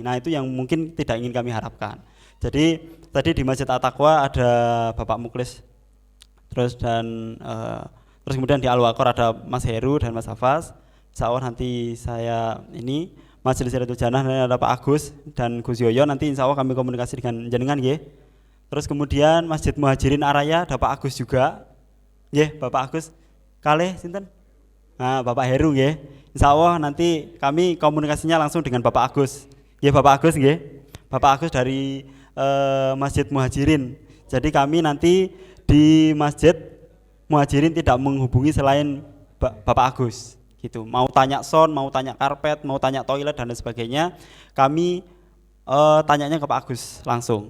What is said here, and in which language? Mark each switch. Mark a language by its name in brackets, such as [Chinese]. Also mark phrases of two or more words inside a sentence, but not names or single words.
[Indonesian] Nah, itu yang mungkin tidak ingin kami harapkan. Jadi tadi di Masjid At-Taqwa ada Bapak Muklis, terus kemudian di Al-Waqar ada Mas Heru dan Mas Hafaz. [Arabic] إن شاء الله [Indonesian] nanti saya ini Majelis Riyatul Jannah ada Pak Agus dan Gus Yoyo, nanti [Arabic] إن شاء الله [Indonesian] kami komunikasi dengan jenengan ya. Terus kemudian Masjid Muhajirin Araya ada Pak Agus juga. [Javanese] Nggih, Bapak Agus. Kalih sinten? Nah, Bapak Heru nggih. [Indonesian] Insyaallah nanti kami komunikasinya langsung dengan Bapak Agus. Nggih, Bapak Agus nggih. Bapak Agus dari Masjid Muhajirin. Jadi kami nanti di Masjid Muhajirin tidak menghubungi selain Bapak Agus gitu. Mau tanya sound, mau tanya karpet, mau tanya toilet dan lain sebagainya, kami tanyanya ke Pak Agus langsung.